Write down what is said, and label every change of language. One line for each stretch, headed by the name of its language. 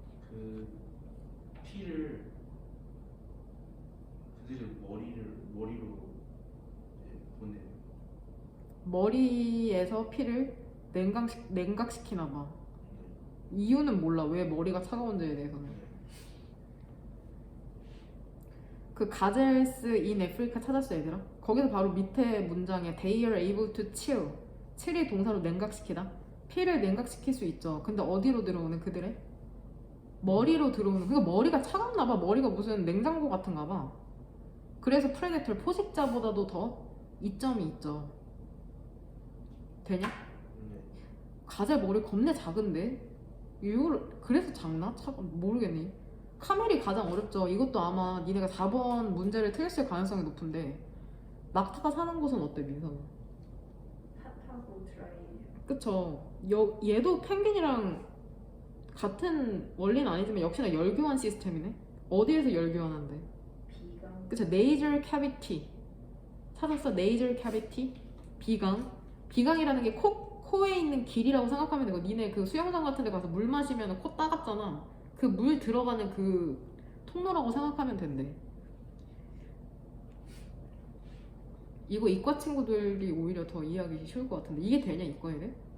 Korean: 그 피를 그들이 머리로 이제 보내요. 머리에서 피를 냉각시키나 봐. 이유는 몰라. 왜 머리가 차가운지에 대해서는. 그 가젤스 인 애프리카 찾았어 얘들아? 거기서 바로 밑에 문장에
English: They are able to chill.
Korean: chill이 동사로 냉각시키다. 피를 냉각시킬 수 있죠. 근데 어디로 들어오는 그들의? 머리로 들어오는. 그러니까 머리가 차갑나 봐. 머리가 무슨 냉장고 같은가 봐. 그래서 프레데터 포식자보다도 더 이점이 있죠. 되냐? 네. 가젤 머리 겁내 작은데? 이걸 그래서 작나? 모르겠네. 카멜이 가장 어렵죠. 이것도 아마 니네가 4번 문제를 틀렸을 가능성이 높은데 낙타가 사는 곳은 어때 민서는? 핫하고 드라이. 그쵸. 얘도 펭귄이랑 같은 원리는 아니지만 역시나 열교환 시스템이네. 어디에서 열교환한대? 비강. 그쵸. nasal cavity 찾았어? nasal cavity 비강. 비강이라는 게 코에 있는 길이라고 생각하면 되고, 니네 그 수영장 같은 데 가서 물 마시면 코 따갑잖아. 그 물 들어가는 그 통로라고 생각하면 된대. 이거 이과 친구들이 오히려 더 이해하기 쉬울 것 같은데 이게 되냐 이과에는?